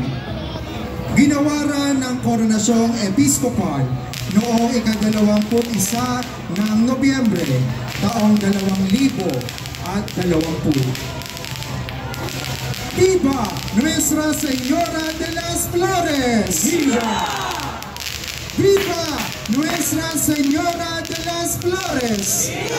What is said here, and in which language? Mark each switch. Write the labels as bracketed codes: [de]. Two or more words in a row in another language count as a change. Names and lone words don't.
[tl] Ginawaran ng Koronasyong Episkopal noong ika-21 ng Nobyembre, taong 2020. [es] Viva Nuestra Señora de las Flores! Viva! Viva Nuestra Señora de las Flores!